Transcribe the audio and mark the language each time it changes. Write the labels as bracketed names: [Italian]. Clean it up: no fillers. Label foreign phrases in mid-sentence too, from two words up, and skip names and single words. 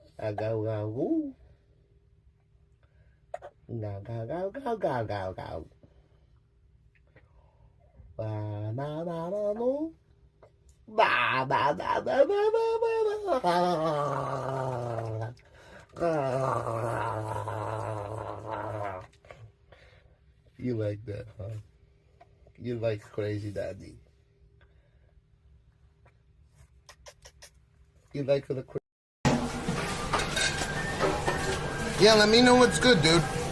[English] go, go, go, woo. Go, go, go, go, go, go, go. Ba, ba, ba, ba, boo. Ba, ba, ba, ba, ba, ba, ba, ba. You like that, huh? You like Crazy Daddy. You like the crazy. Yeah, let me know what's good, dude.